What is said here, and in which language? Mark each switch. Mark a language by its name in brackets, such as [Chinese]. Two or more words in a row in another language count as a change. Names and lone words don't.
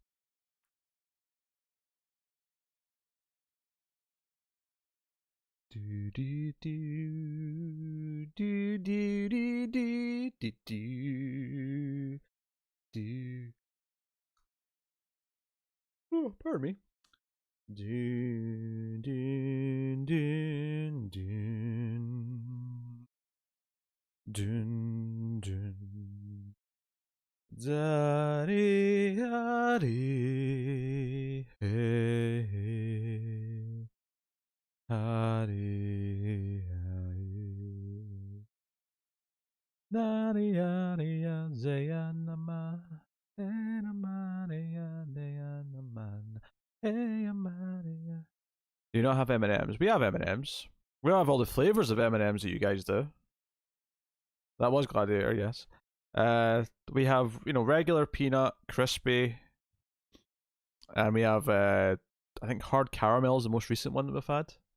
[English] Do do do do do do do do do do. Oh, pardon me. Dun, dun, dun, dun. Dun, dun. Da-dee, da-dee, hey, hey. Ha-dee, ha-dee. Da-dee, da-dee, zayanama. Do you not have M&Ms? We have M&Ms. We don't have all the flavors of M&Ms that you guys do. That was Gladiator, yes. We have, regular peanut, crispy, and we have, I think hard caramel is the most recent one that we've had.